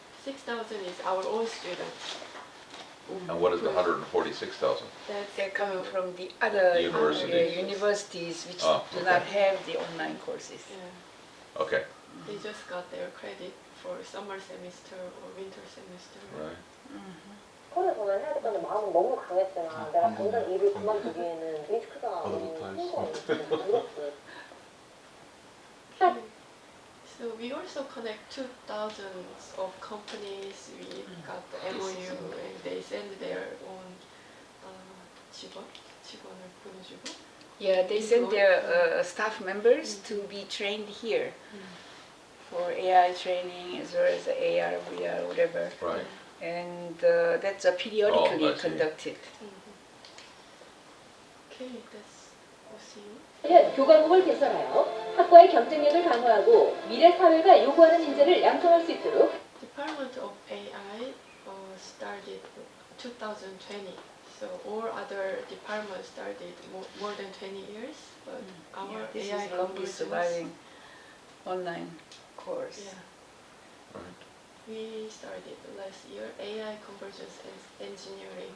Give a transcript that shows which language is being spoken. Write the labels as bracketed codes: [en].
[en] 6,000 is our own students. And what is the 146,000? That's They're coming from the other Universities. universities which Ah, do okay. not have the online courses. Yeah, Okay, they just got their credit for summer semester or winter semester. right. [ko] 스쿨에서만 해야 됐다는 마음은 너무 강했지만 내가 당장 일을 그만두기에는 리스크가 너무 나도 큰 거였지. [en] Okay. So we also connect 2,000 of companies. We got the MOU and they send their own [ko] 직원을 보내주고. [en] Yeah, they send their staff members to be trained here for AI training as well as AR, VR, whatever. Right. And that's periodically Oh, I see. conducted. Okay, that's OCU. [ko] 교과목을 개설하여 학과의 경쟁력을 강화하고 미래 사회가 요구하는 인재를 양성할 수 있도록 [en] Department of AI started 2020. So all other departments started more than 20 years, but our This AI is the longest surviving online course. Yeah. Right. We started last year AI convergence and engineering.